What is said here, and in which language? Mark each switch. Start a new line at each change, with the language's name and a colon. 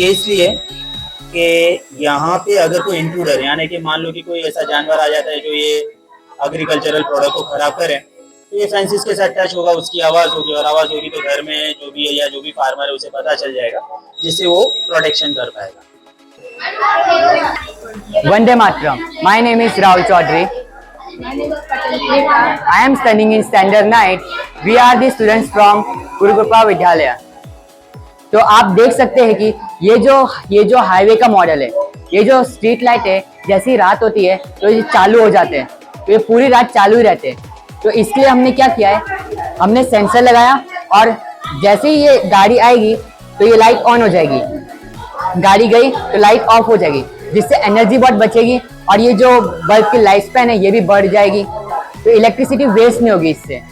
Hindi: ये इसलिए कि यहाँ पे अगर कोई इंट्रूडर, यानी कि मान लो कि कोई ऐसा जानवर आ जाता है जो ये एग्रीकल्चरल प्रोडक्ट को खराब करे, तो ये फेंसिस के साथ टच होगा, उसकी आवाज होगी और आवाज होगी तो घर में जो भी है या जो भी फार्मर है उसे पता चल जाएगा, जिससे वो प्रोटेक्शन कर पाएगा। Vande Mataram.
English: My name is Rahul Chaudhary. I am studying in standard 9. We are the students from Gurukrupa Vidyalaya.
Hindi: तो आप देख सकते हैं कि ये जो हाईवे का मॉडल है, ये जो स्ट्रीट लाइट है, जैसी रात होती है तो ये चालू हो जाते हैं, तो ये पूरी रात चालू ही रहते हैं। तो इसके लिए हमने क्या किया है, हमने सेंसर लगाया और जैसे ही ये गाड़ी आएगी तो ये लाइट ऑन हो जाएगी, गाड़ी गई तो लाइट ऑफ हो जाएगी, जिससे एनर्जी बहुत बचेगी और ये जो बल्ब की लाइफ स्पैन है ये भी बढ़ जाएगी, तो इलेक्ट्रिसिटी वेस्ट नहीं होगी इससे।